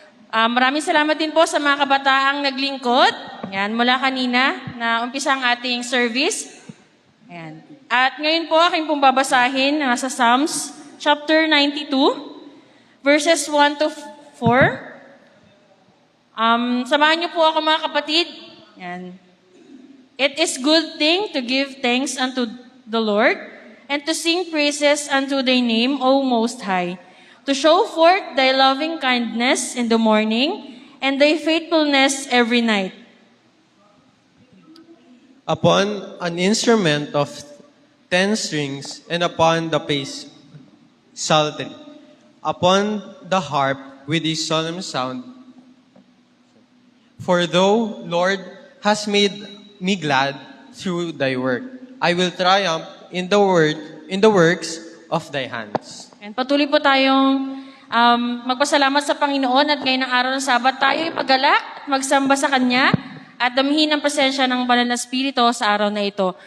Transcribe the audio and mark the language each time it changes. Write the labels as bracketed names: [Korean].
[Filipino] Maraming salamat din po sa mga kabataang naglingkod. Yan, mula kanina na umpisa ang ating service. Yan. At ngayon po, aking pong babasahin sa Psalms chapter 92, verses 1 to 4. Samahan niyo po ako, mga kapatid. Yan. [English] It is good thing to give thanks unto the Lord and to sing praises unto thy name, O Most High, to show forth thy loving kindness in the morning and thy faithfulness every night. Upon an instrument of 10 strings and upon the bass psaltery, upon the harp with a solemn sound. For thou, Lord, hast made me glad through thy work. I will triumph in the works of thy hands. [Filipino] And patuloy po tayong magpasalamat sa Panginoon at ngayon ng araw ng Sabat tayo ipagalak at magsamba sa Kanya at damihin ang presensya ng Banal na Espiritu sa araw na ito.